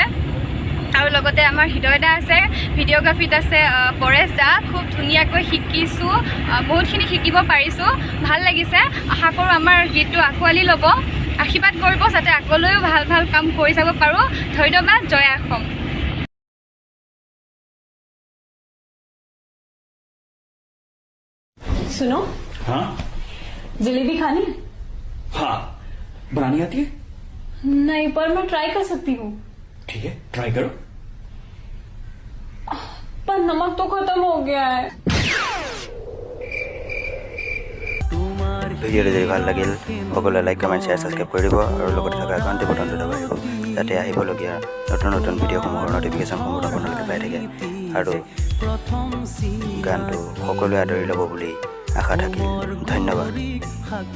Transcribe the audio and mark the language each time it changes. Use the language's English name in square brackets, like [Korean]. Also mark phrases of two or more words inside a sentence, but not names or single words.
[Assamese] আৰু লগতে আমাৰ হৃদয় দা আছে, ভিডিঅ'গ্ৰাফীত আছে পৰেশ দা। খুব ধুনীয়াকৈ শিকিছোঁ, বহুতখিনি শিকিব পাৰিছোঁ, ভাল লাগিছে। আশা কৰোঁ আমাৰ গীতটো আঁকোৱালি ল'ব, আশীৰ্বাদ কৰিব যাতে আগলৈও ভাল ভাল কাম কৰি যাব পাৰোঁ। ধন্যবাদ। জয় অসম। [Hindi] सुनो। हाँ जलेबी खानी? हाँ बनानी आती है? नहीं, पर मैं ट्राई कर सकती हूँ। ठीक है ट्राई करो। पर नमक तो खत्म हो गया है। [Assamese] ভিডিঅ'টো যদি ভাল লাগিল সকলোৱে [English] like, comment, share, subscribe [Assamese] কৰি দিব আৰু লগতে থকা ঘণ্টি বটনটো দবাই দিব যাতে আহিবলগীয়া নতুন নটিফিকেশ্যনসমূহৰ আপোনালোকে পাই থাকে। আৰু গানটো সকলোৱে আদৰি ল'ব বুলি আশা থাকিল।